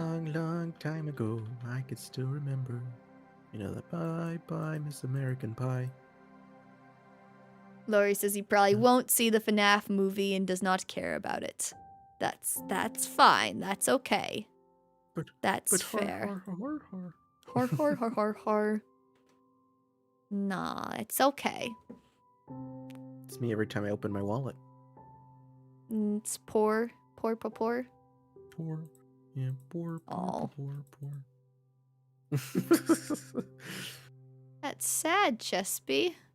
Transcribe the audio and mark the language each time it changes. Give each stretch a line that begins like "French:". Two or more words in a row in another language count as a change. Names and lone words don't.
English: long, long time ago, I could still remember. You know that bye bye Miss American Pie. Laurie says he probably won't see the FNAF movie and does not care about it. That's fine. That's okay. That's fair. Har, har. Hor hor hor hor hor. Nah, it's okay. It's me every time I open my wallet. It's poor. Poor. Yeah, poor. Aw. Poor. That's sad, Chespy.